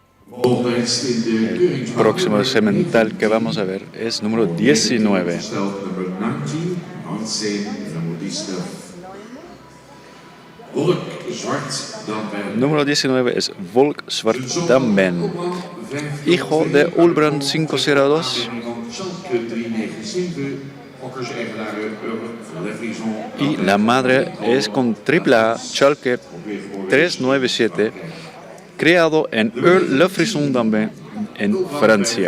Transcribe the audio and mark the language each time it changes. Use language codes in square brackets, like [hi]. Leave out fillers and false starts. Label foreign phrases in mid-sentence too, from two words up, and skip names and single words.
[nl] Volgende hengst in de [es] El [nl] keuringsbak [es] próximo semental que vamos a ver es número 19. [nl] gesteld nummer 19, 19, nummer 19. Volk Zwart Damben. [es] Número 19 es Volk Zwart Damben, hijo de Ulbrand 502 y la madre es con AAA Schalke 397, creado en Le Frisson Damben en Francia.